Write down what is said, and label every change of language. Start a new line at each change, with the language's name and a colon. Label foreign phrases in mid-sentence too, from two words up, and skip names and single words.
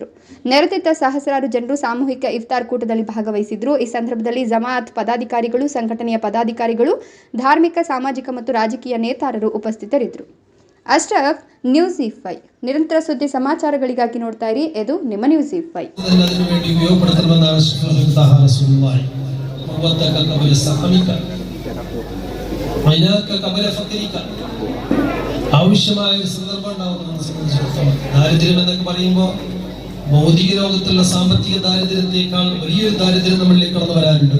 Kannada: ನೆರೆದಿದ್ದ ಸಹಸ್ರಾರು ಜನರು ಸಾಮೂಹಿಕ ಇಫ್ತಾರ್ ಕೂಟದಲ್ಲಿ ಭಾಗವಹಿಸಿದ್ರು. ಈ ಸಂದರ್ಭದಲ್ಲಿ ಜಮಾಅತ್ ಪದಾಧಿಕಾರಿಗಳು, ಸಂಘಟನೆಯ ಪದಾಧಿಕಾರಿಗಳು, ಧಾರ್ಮಿಕ, ಸಾಮಾಜಿಕ ಮತ್ತು ರಾಜಕೀಯ ನೇತಾರರು ಉಪಸ್ಥಿತರಿದ್ದರು. ಅಶ್ರಫ್, ನ್ಯೂಸ್5 ನಿರಂತರ ಸುದ್ದಿ ಸಮಾಚಾರಗಳಿಗಾಗಿ ನೋಡ್ತಾ ಇರಿ. ಇದು ನಿಮ್ಮ ನ್ಯೂಸ್5.
Malayalam: ആവശ്യമായ ഒരു സന്ദർഭം ദാരിദ്ര്യം എന്നൊക്കെ പറയുമ്പോൾ ഭൗതിക ലോകത്തുള്ള സാമ്പത്തിക ദാരിദ്ര്യത്തെക്കാൾ വലിയൊരു ദാരിദ്ര്യം നമ്മളിലേക്ക് കടന്നു വരാനുണ്ട്.